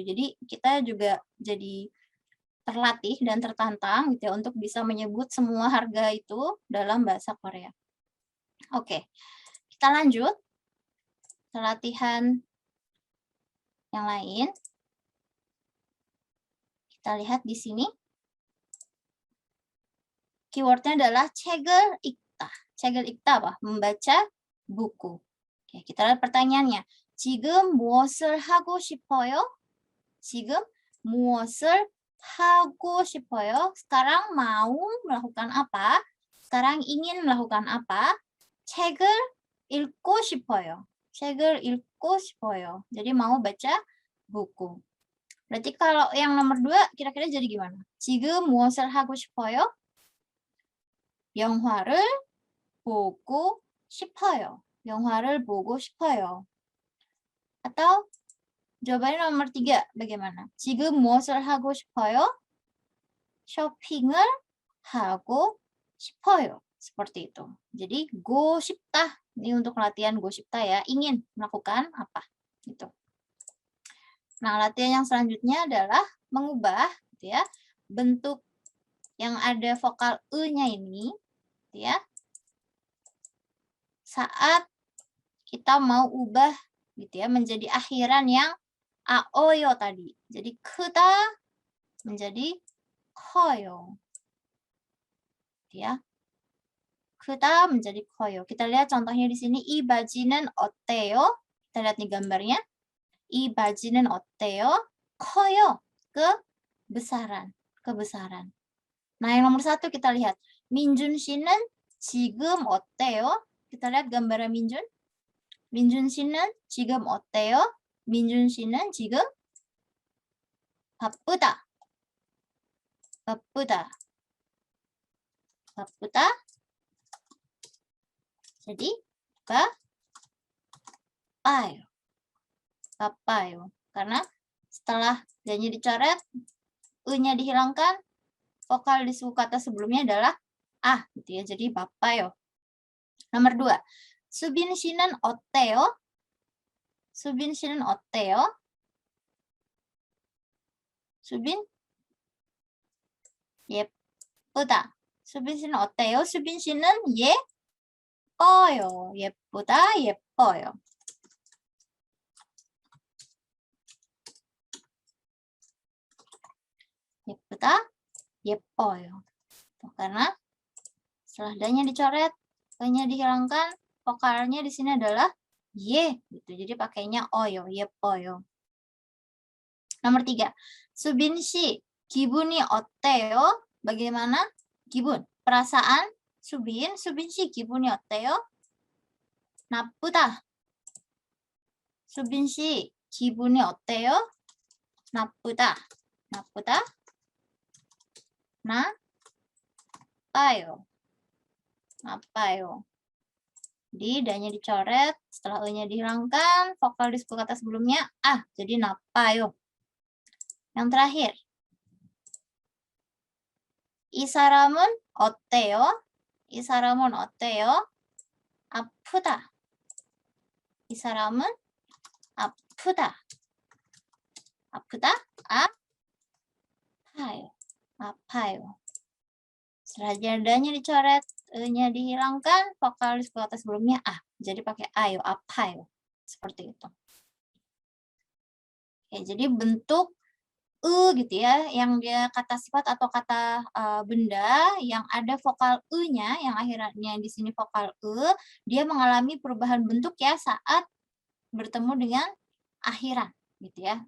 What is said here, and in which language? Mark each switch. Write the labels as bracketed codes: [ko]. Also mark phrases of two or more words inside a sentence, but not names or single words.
[id] Jadi kita juga jadi terlatih dan tertantang gitu ya untuk bisa menyebut semua harga itu dalam bahasa Korea. Oke, kita lanjut ke latihan yang lain. Kita lihat di sini. Keywordnya adalah [ko] 책을 읽다. 책을 읽다 [id] apa? Membaca buku. Oke, kita lihat pertanyaannya. [ko] 지금 무엇을 하고 싶어요? 지금 무엇을 하고 싶어요? [id] Sekarang mau melakukan apa? Sekarang ingin melakukan apa? [ko] 책을 읽고 싶어요. 책을 읽고 싶어요. [id] Jadi mau baca buku. Berarti kalau yang nomor 2 kira-kira jadi gimana? [ko] 지금 무엇을 하고 싶어요? 영화를 보고 싶어요. 영화를 보고 싶어요. [id] Atau jawabannya nomor 3 bagaimana? [ko] 지금 무엇을 하고 싶어요? 쇼핑을 하고 싶어요. [id] Seperti itu. [ko] Jadi go 싶다. [id] Ini untuk latihan [ko] go 싶다 [id] ya. Ingin melakukan apa? Gitu. Nah, latihan yang selanjutnya adalah mengubah gitu ya, bentuk yang ada vokal e-nya ini gitu ya. Saat kita mau ubah gitu ya menjadi akhiran yang aoyo tadi. Jadi 크다 menjadi 커요. Gitu ya. 크다 menjadi 커요. Kita lihat contohnya di sini [ko] 이 바지는 어때요? [id] Kita lihat nih gambarnya. [ko] 이 바지는 어때요? 커요. [id] Kebesaran. Nah, yang nomor 1 kita lihat. [ko] 민준 씨는 지금 어때요? [id] Kita lihat gambarnya 민준. [ko] 민준 씨는 지금 어때요? 민준 씨는 지금 바쁘다. 바쁘다. [id] Jadi bapayo. [ko] Bapayo. [id] Karena setelah D-nya dicoret, E-nya dihilangkan, vokal di suku kata sebelumnya adalah ah gitu ya. Jadi bapayo. Nomor 2. [ko] 수빈 씨는 어때요? 수빈 씨는 어때요? 수빈? 예쁘다. 수빈 씨는 어때요? 수빈 씨는 예뻐요. 예쁘다, 예뻐요. 예쁘다, 예뻐요. [id] Karena setelah D-nya dicoret, E-nya dihilangkan, vokalnya di sini adalah Y gitu. Jadi pakainya oyo, 예뻐요. Nomor 3. [ko] 수빈 씨, 기분이 어때요? Bagaimana? 기분, perasaan 수빈 씨 기분이 어때요? 나쁘다. 수빈 씨 기분이 어때요? 나쁘다. 나빠요. [id] Jadi D-nya dicoret, setelah E-nya dihilangkan, vokal di suku kata sebelumnya ah, jadi napayo. Yang terakhir. [ko] 이 사람은 어때요? 이 사람은 어때요? 아프다. 이 사람은 아프다. 아프다, apayo. Apayo. [id] Setelah jadanya dicoret, e-nya dihilangkan, vokalis kata sebelumnya a. Jadi pakai ayo, apayo. Seperti itu. Oke, jadi bentuk gitu ya, yang dia kata sifat atau kata benda yang ada vokal e-nya, yang akhirnya di sini vokal e, dia mengalami perubahan bentuk ya saat bertemu dengan akhiran, gitu ya.